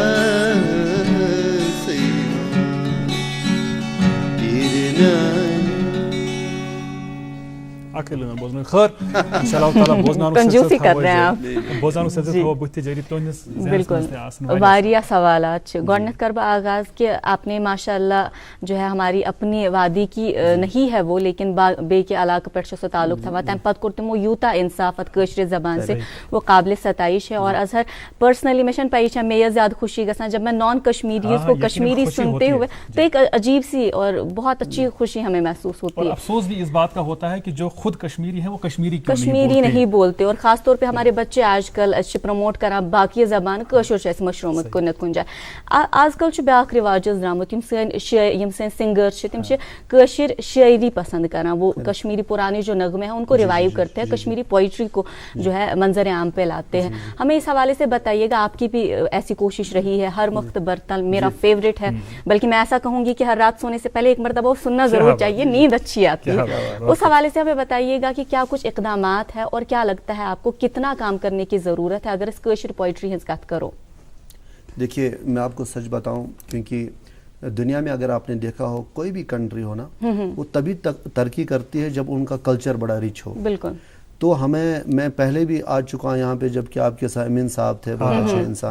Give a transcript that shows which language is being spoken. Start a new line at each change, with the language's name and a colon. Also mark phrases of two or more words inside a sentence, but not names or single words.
Kashmiri: اکھ لٲن بوزنٲیِو. خٲر انشاء اللہ تعالیٰ بوزناونُک سلسلہٕ تھاوو بٕتھِ تہِ جٲری تُہنٛدِس ذہنَس منٛز تہِ آسن واریاہ سوالات چھِ. گۄڈنیٚتھ کر بہٕ آغاز
Urdu: کہ آپ نے ماشاء اللہ جو ہے ہماری اپنی وادی کی نہیں ہے وہ لیکن
Kashmiri: بیٚیہِ کہِ علاقہٕ پٮ۪ٹھ چھُ سُہ تعلق تھاوان. تَمہِ پتہٕ کوٚر تِمو یوٗتاہ اِنصاف اَتھ کٲشرِ زبان
Urdu: سے وہ قابلِ ستائش ہے. اور اظہر پرسنلی
Kashmiri: مےٚ چھَنہٕ پیی چھےٚ مےٚ یہِ زیادٕ خوشی گژھان
Urdu: جب میں
English: non Kashmiris
Urdu: کو کشمیری سنتے ہوئے تو ایک عجیب سی اور بہت اچھی خوشی ہمیں محسوس ہوتی ہے. افسوس بھی اس بات کا ہوتا ہے کہ جو خود کشمیری ہے وہ کشمیری نہیں بولتے. اور خاص طور پہ ہمارے بچے آج کل
Kashmiri: پرموٹ کران باقی زبان کٲشُر چھُ اَسہِ مٔشرومُت کُنہِ جایہِ. آز کل چھُ بیٛاکھ رِواج حظ درٛامُت، یِم سٲنۍ سِنگر چھِ تِم چھِ کٲشِر شاعری پسند کران.
Urdu: وہ کشمیری پرانے جو نغمے ہیں ان کو ریوائیو کرتے ہیں، کشمیری پوئٹری کو جو ہے منظر عام پہ لاتے ہیں. ہمیں اس حوالے سے بتائیے گا آپ کی بھی ایسی کوشش رہی ہے؟ ہر وقت برتن میرا فیوریٹ ہے، بلکہ میں ایسا کہوں گی کہ ہر رات سونے سے پہلے ایک مرتبہ وہ سننا ضرور چاہیے، نیند اچھی آتی ہے. اس حوالے سے ہمیں بتائیے گا کہ کیا کچھ اقدامات ہے اور کیا لگتا ہے آپ کو کتنا کام کرنے کی ضرورت ہے اگر اس
Kashmiri: کٲشِر پوئٹری ہنٛز کتھ کرو؟
Urdu: دیکھیے میں آپ کو سچ بتاؤں، کیونکہ دنیا میں اگر آپ نے دیکھا ہو کوئی بھی کنٹری ہو نا وہ تبھی تک ترقی کرتی ہے جب ان کا کلچر بڑا رچ ہو. بالکل. تو میں پہلے بھی آ چکا ہوں یہاں پہ جب کہ آپ کے ساتھ امین صاحب تھے، بہت اچھے انسان.